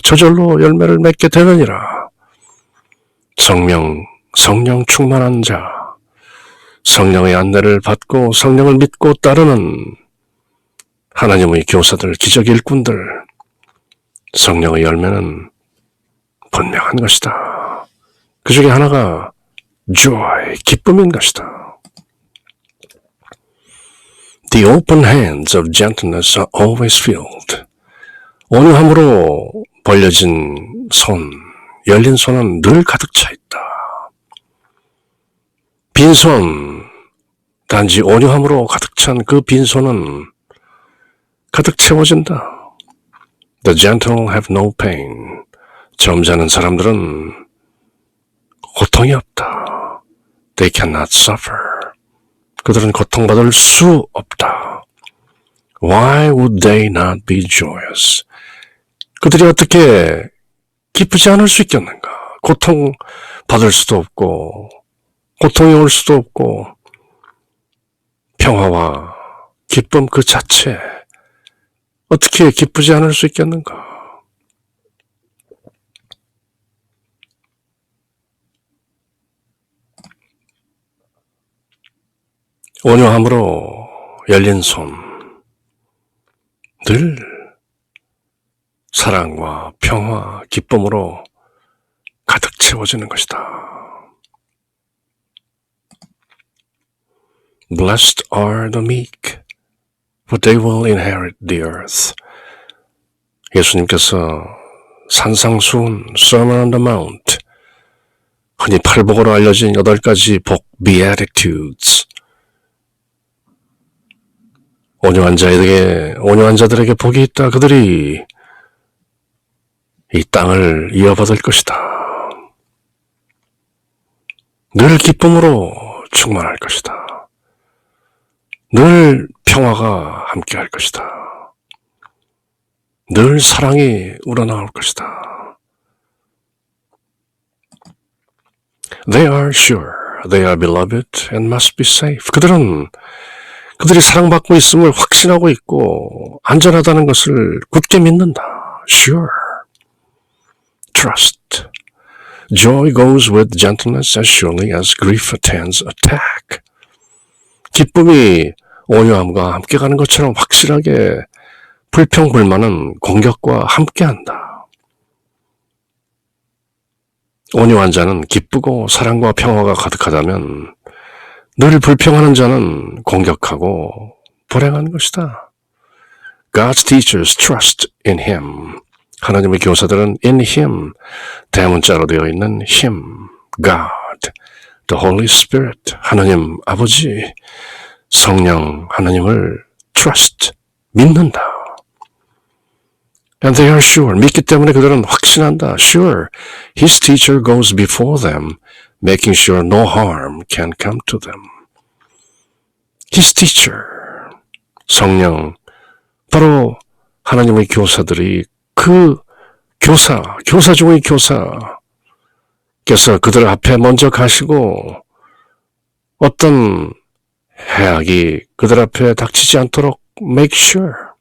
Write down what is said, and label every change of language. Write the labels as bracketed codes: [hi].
[ko] 저절로 열매를 맺게 되느니라. 성령 충만한 자, 성령의 안내를 받고 성령을 믿고 따르는 하나님의 교사들, 기적 일꾼들, 성령의 열매는 분명한 것이다. 그 중에 하나가 joy, 기쁨인 것이다. [en] The open hands of gentleness are always filled. [ko] 온유함으로 벌려진 손, 열린 손은 늘 가득 차 있다. 빈손, 단지 온유함으로 가득 찬 그 빈손은 가득 채워진다. [en] The gentle have no pain. [ko] 점잖은 사람들은 고통이 없다. [en] They cannot suffer. [ko] 그들은 고통받을 수 없다. [en] Why would they not be joyous? [ko] 그들이 어떻게 기쁘지 않을 수 있겠는가? 고통받을 수도 없고 고통이 올 수도 없고 평화와 기쁨 그 자체 어떻게 기쁘지 않을 수 있겠는가? 온유함으로 열린 손, 늘 사랑과 평화, 기쁨으로 가득 채워지는 것이다. [en] Blessed are the meek, for they will inherit the earth. [ko] 예수님께서 산상수훈, Sermon on the Mount, 흔히 팔복으로 알려진 8가지 복, Beatitudes, 온유한 자들에게 복이 있다. 그들이 이 땅을 이어받을 것이다. 늘 기쁨으로 충만할 것이다. 늘 평화가 함께할 것이다. 늘 사랑이 우러나올 것이다. [en] They are sure they are beloved and must be safe. [ko] 그들이 사랑받고 있음을 확신하고 있고 안전하다는 것을 굳게 믿는다. [en] Sure. Trust. Joy goes with gentleness as surely as grief attends attack. [ko] 기쁨이 온유함과 함께 가는 것처럼 확실하게 불평불만은 공격과 함께한다. 온유한 자는 기쁘고 사랑과 평화가 가득하다면 늘 불평하는 자는 공격하고 불행한 것이다. [en] God's teachers trust in Him. [ko] 하나님의 교사들은 in Him, 대문자로 되어 있는 Him, God, the Holy Spirit, 하나님 아버지, 성령 하나님을 trust, 믿는다. [en] And they are sure, [ko] 믿기 때문에 그들은 확신한다. [en] Sure, His teacher goes before them, making sure no harm can come to them. [ko] His teacher, 성령, 바로 하나님의 교사들이 그 교사 중의 교사께서 그들 앞에 먼저 가시고 어떤 해악이 그들 앞에 닥치지 않도록 [en] make sure.